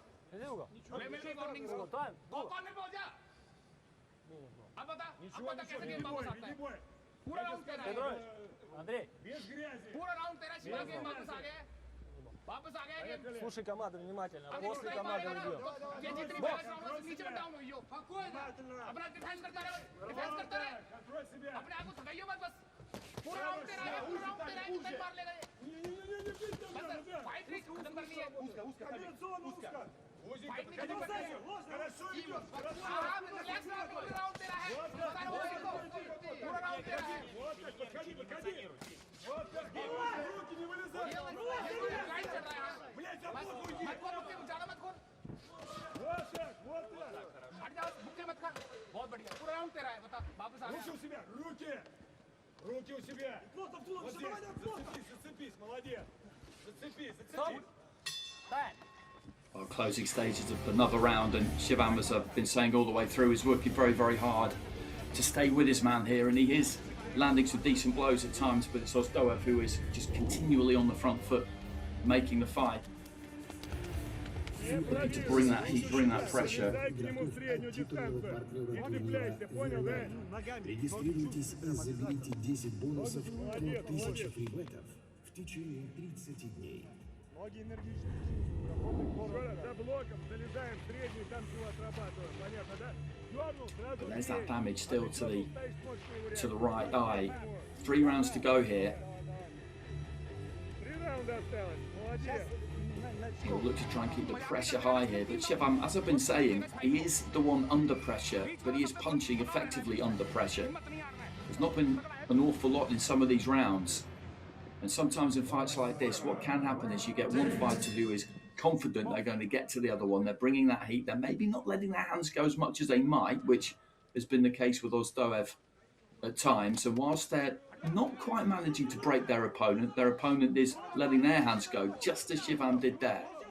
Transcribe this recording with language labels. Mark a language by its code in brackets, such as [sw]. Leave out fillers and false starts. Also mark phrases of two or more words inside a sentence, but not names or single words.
[ru] Иди в угол. Временный warning. Угол, тайм. [en] Go corner [hi] पे हो जा। अब बता कैसे गेम वापस आता है? पूरा राउंड तेरा है। [ru] Петрович, Андрей, Без грязи. [hi] पूरा राउंड तेरा शिवा गेम वापस आ गया। वापस आ गया गेम। [ru] слушай команду внимательно. [hi] अभी [ru] После [hi] दूसरा ही [ru] команды [hi] मारेगा [ru] идем. [hi] ना। ये जितनी [en] balance round [hi] में नीचे में डाउन हुई हो। अपना डिफेंस करता रहे। डिफेंस करता रहे। [ru] Контроль себя. [hi] अपने आप को थकाइयो मत बस। पूरा राउंड तेरा है। पूरा राउंड तेरा है। कितने मार ले गए? बस फाइट नहीं खत्म करनी है। [ru] Комбинационно узко. [hi] फाइट नहीं खत्म करनी है। [ru] Хорошо идет. Хорошо. [hi] आराम से रिलैक्स रहो। पूरा राउंड तेरा है। बता रहा हूँ इसको। पूरा राउंड तेरा है। [ru] Вот так, подходи, подходи. Вот так. Руки не вылезай. [hi] गाइड चल रहा है। [ru] Блядь, [hi] बस [ru] обувь уйди. [hi] मत खोल मुक्के ज्यादा मत खोल। [ru] Вот так, вот так. [hi] हट जाओ मुक्के मत खा। बहुत बढ़िया। पूरा राउंड तेरा है। बता वापस आ [ru] Руки [hi] गया। [ru] у себя, руки. Руки у себя. Вот здесь. Зацепись, зацепись, молодец. Зацепись, зацепись. Тайм. [en] Well, closing stages of another round, and Shivam, as I've been saying all the way through, is working very, very hard to stay with his man here, and he is landing some decent blows at times, but it's OZDOEV who is just continually on the front foot, making the fight. Looking to bring that heat, bring that pressure. [ru] Дай к нему среднюю дистанцию. Не цепляйся, понял, да? Регистрируйтесь и заберите 10 бонусов от 1000 фрибетов в течение 30 дней. Ноги энергичные. Еще раз, за блоком залезаем в средний, там чего отрабатываем. Понятно, да? Дернул, сразу [en] There's [ru] бей. [en] that damage still to the [ru] Ставишь мощный [en] to the [ru] вариант. [en] right eye. 3 rounds to go here. [ru] 3 раунда осталось. Молодец. [en] He'll look to try and keep the pressure high here, but Shivam, as I've been saying, he is the one under pressure, but he is punching effectively under pressure. There's not been an awful lot in some of these rounds, and sometimes in fights like this, what can happen is you get one fighter who is confident they're going to get to the other one, they're bringing that heat, they're maybe not letting their hands go as much as they might, which has been the case with OZDOEV at times, and whilst they're not quite managing to break their opponent is letting their hands go, just as Shivam did there.